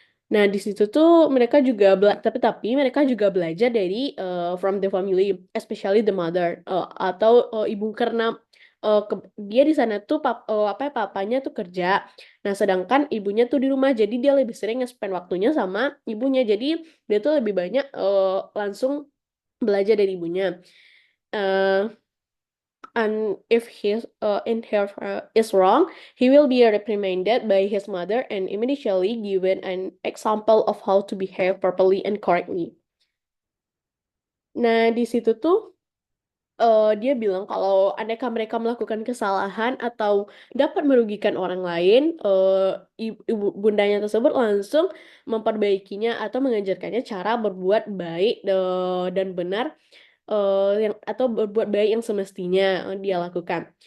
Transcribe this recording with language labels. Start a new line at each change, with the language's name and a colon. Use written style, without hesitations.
Indonesian: Nah, di situ tuh mereka juga tapi mereka juga belajar dari
English: from the family, especially the mother,
Indonesian: atau ibu, karena dia di sana tuh apa ya, papanya tuh kerja. Nah, sedangkan ibunya tuh di rumah, jadi dia lebih sering nge-spend waktunya sama ibunya. Jadi dia tuh lebih banyak langsung belajar dari ibunya.
English: Eh, and if his in her is wrong, he will be reprimanded by his mother and immediately given an example of how to behave properly and correctly.
Indonesian: Nah, di situ tuh dia bilang kalau andaikan mereka melakukan kesalahan atau dapat merugikan orang lain, ibu bundanya tersebut langsung memperbaikinya atau mengajarkannya cara berbuat baik dan benar, yang atau berbuat baik yang semestinya dia lakukan.